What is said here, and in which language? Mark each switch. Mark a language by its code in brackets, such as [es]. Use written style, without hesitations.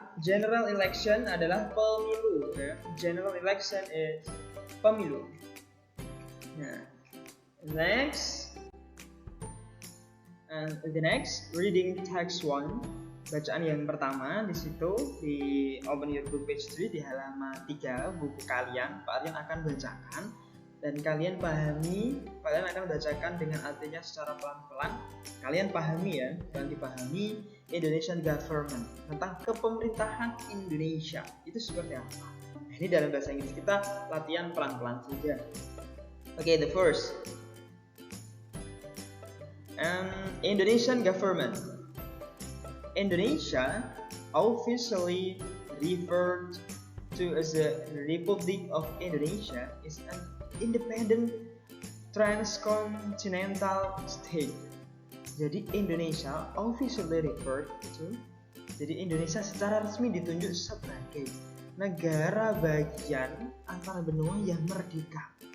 [id] General election adalah pemilu. [en] Okay? General election is pemilu. Nah, next, and the next reading text 1. [id] Bacaan yang pertama di situ di [en] open your book page 3 [id] di halaman 3 buku kalian akan bacakan dan kalian akan bacakan dengan artinya secara pelan-pelan. Kalian pahami ya, dan dipahami Indonesian government, tentang kepemerintahan Indonesia itu seperti apa. Nah, ini dalam bahasa Inggris kita latihan pelan-pelan saja. [en] Oke, the first Indonesian government. Indonesia, officially referred to as the Republic of Indonesia, is an independent transcontinental state. [id] Jadi [en] Indonesia officially referred to, [id] jadi Indonesia secara resmi ditunjuk sebagai negara bagian antara benua yang merdeka.